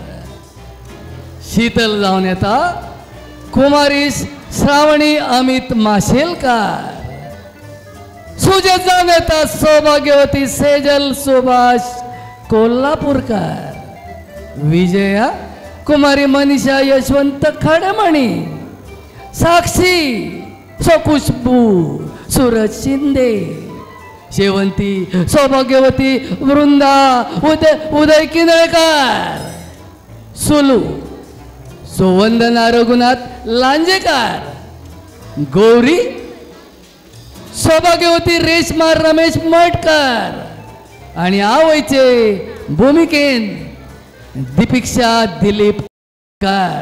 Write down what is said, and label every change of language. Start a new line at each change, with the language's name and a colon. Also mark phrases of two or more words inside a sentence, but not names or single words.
Konkani: शीतल जावन येता कुमारीश श्रावणी अमित माशेलकार, सुजत जावन येता सौभाग्यवती सेजल सुभाष कोल्हापूरकर, विजया कुमारी मनीषा यशवंत खडमणी, साक्षी खुशबू सूरज शिंदे, शेवंती सौभाग्यवती वृंदा उदय किनळकर, सुलू सुवंदना रघुनाथ लांजेकर, गौरी सौभाग्यवती रेशमा रमेश मटकर आणि आवयचे भूमिकेन दीपिक्षा दिलीप कर।